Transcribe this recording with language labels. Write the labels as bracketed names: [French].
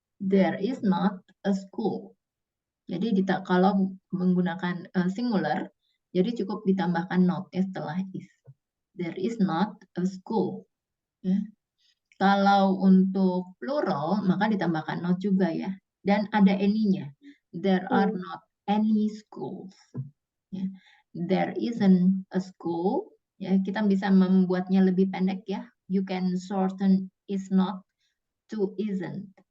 [English] There is not a school. [Indonesian] Jadi kalau menggunakan singular, jadi cukup ditambahkan not setelah is. [English] There is not a school. [Indonesian] Ya. Kalau untuk plural, maka ditambahkan not juga ya. Dan ada any-nya. [English] There are not any schools. Ya. There isn't a school. [Indonesian] Ya, kita bisa membuatnya lebih pendek ya. [English] You can shorten is not to isn't.